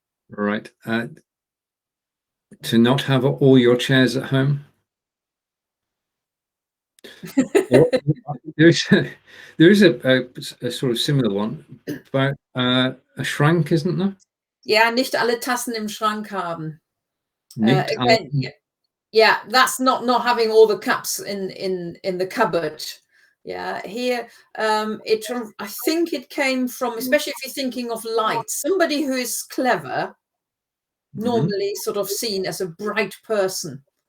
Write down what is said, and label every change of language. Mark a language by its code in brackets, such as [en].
[en] Right. To not have all your chairs at home. Well, there is a sort of similar one about a Schrank, isn't there? [de] Yeah, nicht alle Tassen im Schrank haben. Nicht alle. [en] Again, yeah, that's not having all the cups in the cupboard. Yeah, here I think it came from, especially if you're thinking of lights, somebody who is clever, normally sort of seen as a bright person.